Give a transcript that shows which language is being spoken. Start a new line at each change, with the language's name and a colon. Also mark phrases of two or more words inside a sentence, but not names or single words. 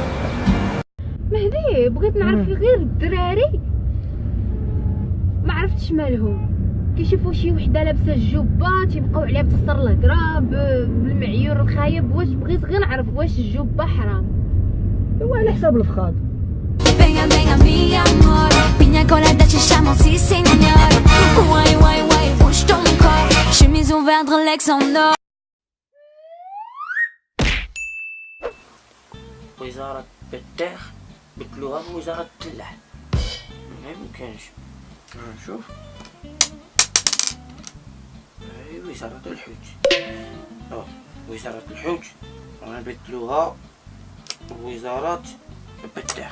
Arabic: مهدي بغيت نعرف غير الدراري ما عرفتش مالهم، كيشوفوا شي وحده لابسه الجبه تيبقاو عليها بتصر الهضره بالمعيور الخايب. واش بغيت غير نعرف واش الجبه حرام؟ هو على حساب الفخاد.
Spanish: Venga, venga, mi amor. Piña colada, te chamo, si senor.
English: Why,
French: bouge ton corps. Chemise ouverte, relax en or.
Arabic: وزارة بتاخ بدلوها بوزارة التلاح، ما يمكنش. نشوف هاي وزارة الحوت، وزارة الحوت غنبدلوها بوزارة بتاخ.